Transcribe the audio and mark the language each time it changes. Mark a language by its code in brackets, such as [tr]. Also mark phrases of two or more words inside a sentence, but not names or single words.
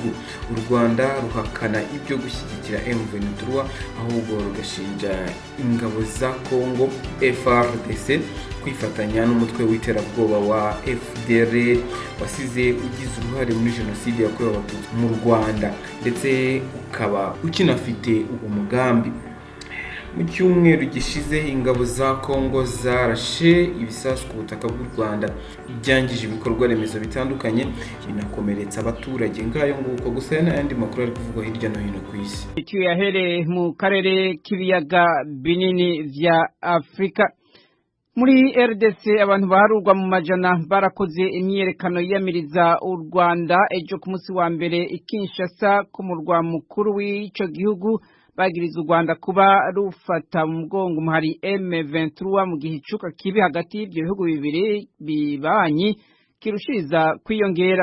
[rw] U Rwanda ruhakana ibyo gushyigikira M23, ahubwo rugashinja ingabo za Kongo FARDC kwifatanya n'umutwe w'iterabwoba wa FDLR wasize ugize uruhare muri jenoside yakorewe Abatutsi mu Rwanda, ndetse ukaba ukinafite uwo mugambi. Mu cyumweru gishize ingabo za Kongo zarashe ibisasu ku butaka bw'u Rwanda, byangije ibikorwa remezo bitandukanye, binakomeretsa abaturage. Ngayo nguko gusa n'ayandi makuru ari kuvugwa hirya no hino ku isi. Icyo yahereye mu karere k'ibiyaga binini vya Afrika. [rn] Muri RDC abantu baharurwa mu majana barakoze imyerekano yiyamiriza u Rwanda ejo ku munsi wa mbere i Kinshasa ku murwa mukuru w'ico gihugu, bagiriza u Rwanda kuba rufata mu mugongo umuhari M23 mu gihe icuka kibi hagati y'ibyo bihugu bibiri bibanyi kirushiriza kwiyongera.